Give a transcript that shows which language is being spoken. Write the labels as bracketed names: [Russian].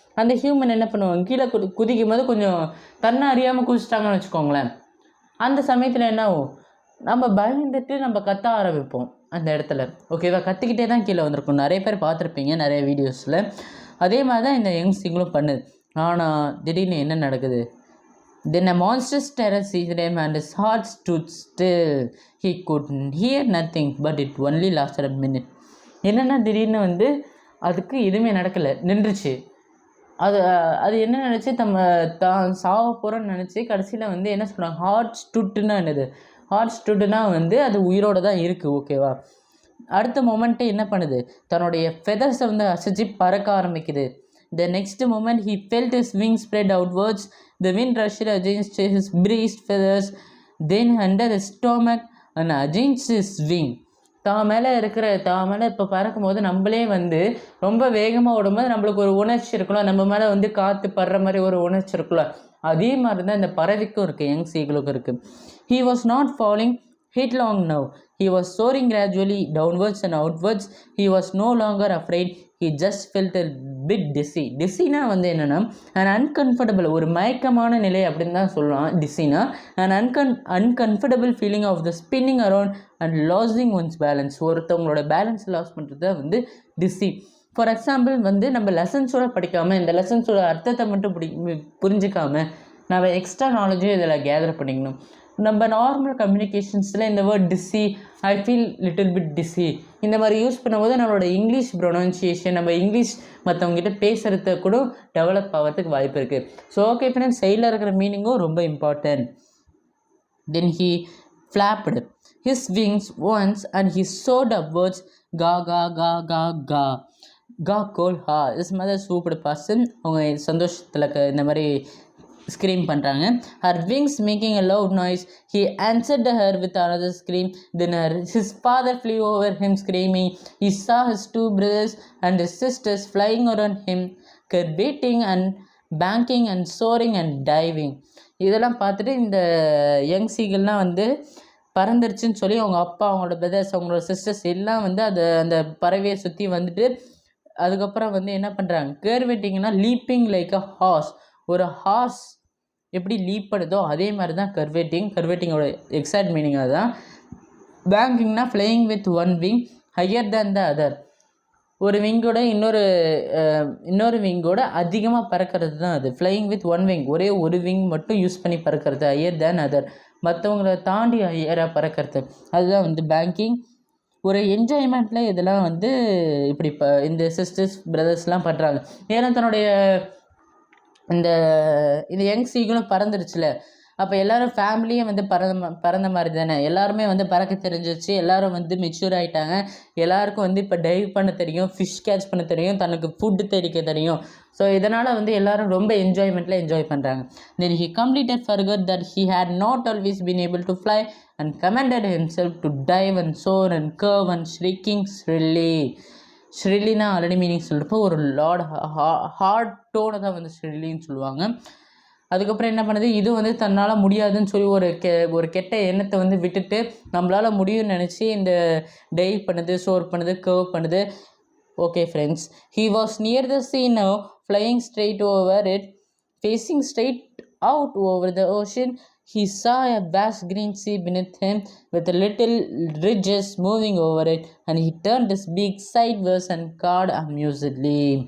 [Tamil] அந்த ஹியூமன் என்ன பண்ணுவாங்க, கீழே குதிக்கும் போது கொஞ்சம் தன்னை அறியாமல் குதிச்சிட்டாங்கன்னு வச்சுக்கோங்களேன். அந்த சமயத்தில் என்ன ஆகும், நம்ம பயந்துட்டு நம்ம கத்த ஆரம்பிப்போம் அந்த இடத்துல. ஓகேவா, கத்திக்கிட்டே தான் கீழே வந்திருக்கும். நிறைய பேர் பார்த்துருப்பீங்க நிறைய வீடியோஸில். அதே மாதிரி தான் இந்த யங் சீகிளும் பண்ணுது. ஆனால் திடீர்னு என்ன நடக்குது, [English] then a monstrous terror seized him and his heart stood still. He could hear nothing but it only lasted a minute. [Tamil] என்னென்னா திடீர்னு வந்து அதுக்கு எதுவுமே நடக்கலை, நின்றுச்சு. அது அது என்ன நினச்சி தான் சாவ போகிறோன்னு நினச்சி கடைசியில் வந்து என்ன சொல்கிறாங்க, ஹார்ட் ஸ்டுட்டுன்னா என்னது, ஹார்ட் ஸ்டுட்டுனா வந்து அது உயிரோடு தான் இருக்குது. ஓகேவா. அடுத்த மொமெண்ட்டே என்ன பண்ணுது, தன்னுடைய ஃபெதர்ஸை வந்து அசைச்சு பறக்க ஆரம்பிக்குது. [English] The next moment he felt his wings spread outwards. The wind rushed against his breast feathers, then under his stomach and against his wing. [Tamil] தான் மேலே இப்போ பறக்கும்போது நம்மளே வந்து ரொம்ப வேகமாக ஓடும்போது நம்மளுக்கு ஒரு உணர்ச்சி இருக்கலாம், நம்ம மேலே வந்து காற்று படுற மாதிரி ஒரு உணர்ச்சி இருக்கலாம். அதே மாதிரி தான் இந்த பறவைக்கும் இருக்குது, யங் சீகளுக்கும் இருக்குது. [English] He was not falling headlong now. He was soaring gradually downwards and outwards. He was no longer afraid. He just felt a bit dizzy. [Tamil] Dizzyனா வந்து என்னென்னா [English] an uncomfortable, [Tamil] ஒரு மயக்கமான நிலை அப்படின்னு தான் சொல்லலாம். [English] டிஸினா an uncomfortable feeling of the spinning around and losing one's balance. [Tamil] ஒருத்தவங்களோட balance loss பண்ணுறது தான் வந்து டிஸி. ஃபார் எக்ஸாம்பிள் வந்து நம்ம லெசன்ஸோட படிக்காமல் இந்த லெசன்ஸோட அர்த்தத்தை மட்டும் புரிஞ்சிக்காமல் நம்ம எக்ஸ்ட்ரா நாலேஜும் இதில் கேதர் பண்ணிக்கணும். நம்ம நார்மல் கம்யூனிகேஷன்ஸில் இந்த word dizzy, [English] I feel little bit dizzy [Tamil] இந்த மாதிரி யூஸ் பண்ணும்போது நம்மளோட இங்கிலீஷ் ப்ரொனன்சியேஷன், நம்ம இங்கிலீஷ் மற்றவங்ககிட்ட பேசுகிறத கூட டெவலப் ஆகிறதுக்கு வாய்ப்பு இருக்குது. ஸோ ஓகே ஃப்ரெண்ட்ஸ், சைடில் இருக்கிற மீனிங்கும் ரொம்ப important. [English] Then he flapped his wings once and he soared upwards. Ga ga ga ga ga. Ga called ha. His mother swooped past him. [Tamil] அவங்க சந்தோஷத்தில் இந்த மாதிரி scream பண்ணுறாங்க. [English] Her wings making a loud noise. He answered her with another scream. Then his father flew over him screaming. He saw his two brothers and his sisters flying around him, curveting and banking and soaring and diving. [Tamil] இதெல்லாம் பார்த்துட்டு இந்த young சீகள்லாம் வந்து பறந்துருச்சுன்னு சொல்லி அவங்க அப்பா, அவங்களோட brothers, அவங்களோட sisters எல்லாம் வந்து அந்த பறவையை சுற்றி வந்துட்டு அதுக்கப்புறம் வந்து என்ன பண்ணுறாங்க, கர்வேட்டிங்னா [English] Leaping like a horse. [Tamil] ஒரு ஹார்ஸ் எப்படி லீப் பண்ணுதோ அதே மாதிரி தான் கர்வேட்டிங்கோட எக்ஸாக்ட் மீனிங் அதுதான். [English] பேங்கிங்னா flying with one wing higher than the other. [Tamil] ஒரு விங்கோட இன்னொரு விங்கோட அதிகமாக பறக்கிறது தான் அது. [English] flying with one wing, [Tamil] ஒரே ஒரு விங் மட்டும் யூஸ் பண்ணி பறக்கிறது. [English] higher than other, [Tamil] மற்றவங்களை தாண்டி ஹையராக பறக்கிறது, அதுதான் வந்து பேங்கிங். ஒரு என்ஜாய்மெண்ட்டில் இதெல்லாம் வந்து இப்படி இந்த சிஸ்டர்ஸ் பிரதர்ஸ்லாம் பண்ணுறாங்க. ஏன்னா தன்னுடைய இந்த யங் சீகளும் பறந்துருச்சுல, அப்போ எல்லோரும் ஃபேமிலியே வந்து பறந்த மாதிரி தானே, எல்லாருமே வந்து பறக்க தெரிஞ்சிச்சு, எல்லோரும் வந்து மெச்சூர் ஆகிட்டாங்க, எல்லாருக்கும் வந்து இப்போ டைவ் பண்ண தெரியும், ஃபிஷ் கேட்ச் பண்ண தெரியும், தனக்கு ஃபுட்டு தெரிக்க தெரியும். ஸோ இதனால் வந்து எல்லோரும் ரொம்ப என்ஜாய் பண்ணுறாங்க. [English] Then he completed further that he had not always been able to fly and commanded himself to dive and soar and curve and shrieking shrilly. [Tamil] ஷ்ரில்லினா already meaning சொல்கிறப்போ ஒரு ஹார்ட் டோனை தான் வந்து ஷ்ரில்லின்னு சொல்லுவாங்க. அதுக்கப்புறம் என்ன பண்ணுது, இது வந்து தன்னால் முடியாதுன்னு சொல்லி ஒரு கெட்ட எண்ணத்தை வந்து விட்டுட்டு நம்மளால் முடியும்னு நினச்சி இந்த டைவ் பண்ணுது, சோர் பண்ணுது, கர்வ் பண்ணுது. [English] Okay friends, he was near the sea now, flying straight over it, facing straight out over the ocean. He saw a vast green sea beneath him with little ridges moving over it, and he turned his beak sideways and cawed amusedly.